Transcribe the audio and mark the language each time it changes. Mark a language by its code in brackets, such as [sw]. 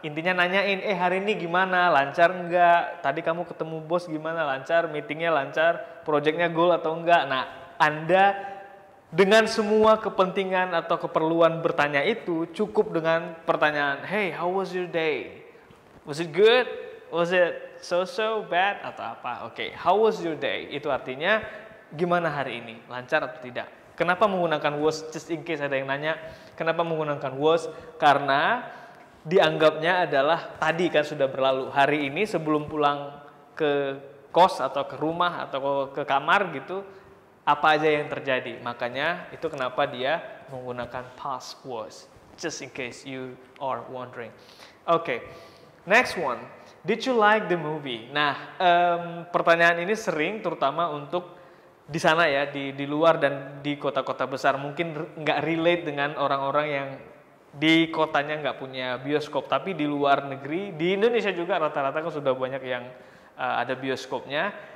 [id] Intinya nanyain, hari ini gimana, lancar enggak? Tadi kamu ketemu bos gimana, lancar? Meetingnya lancar? Projectnya goal atau enggak? Nah, Anda dengan semua kepentingan atau keperluan bertanya itu cukup dengan pertanyaan, [en] hey, how was your day? Was it good? Was it so-so bad? [id] Atau apa? [en] Oke, how was your day? [id] Itu artinya gimana hari ini? Lancar atau tidak? Kenapa menggunakan was? [en] Just in case [id] ada yang nanya, kenapa menggunakan was? Karena dianggapnya adalah tadi kan sudah berlalu. Hari ini sebelum pulang ke kos atau ke rumah atau ke kamar gitu, apa aja yang terjadi. Makanya itu kenapa dia menggunakan past was. [en] Just in case you are wondering. Okay, next one. Did you like the movie? [id] Nah, pertanyaan ini sering terutama untuk di sana ya, di luar dan di kota-kota besar. Mungkin nggak relate dengan orang-orang yang di kotanya nggak punya bioskop. Tapi di luar negeri, di Indonesia juga rata-rata kan sudah banyak yang ada bioskopnya.